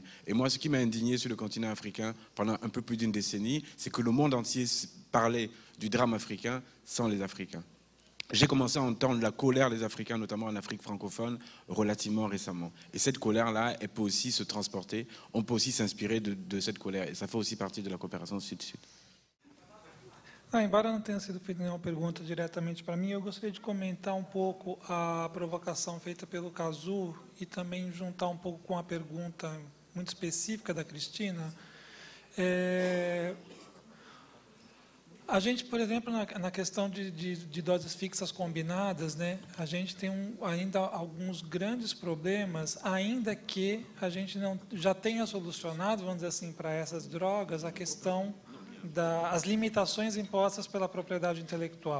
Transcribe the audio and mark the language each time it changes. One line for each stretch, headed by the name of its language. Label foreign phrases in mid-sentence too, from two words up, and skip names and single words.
French: Et moi, ce qui m'a indigné sur le continent africain pendant un peu plus d'une décennie, c'est que le monde entier parlait du drame africain sans les Africains. J'ai commencé à entendre la colère des Africains, notamment en Afrique francophone, relativement récemment. Et cette colère-là, elle peut aussi se transporter, on peut aussi s'inspirer de cette colère. Et ça fait aussi partie de la coopération Sud-Sud.
Portuguese: Embora não tenha sido feita nenhuma pergunta diretamente para mim, eu gostaria de comentar um pouco a provocação feita pelo Cazu e também juntar um pouco com a pergunta muito específica da Cristina. A gente, por exemplo, na questão de doses fixas combinadas, né, a gente tem ainda alguns grandes problemas, ainda que a gente não já tenha solucionado, vamos dizer assim, para essas drogas, a questão das limitações impostas pela propriedade intelectual.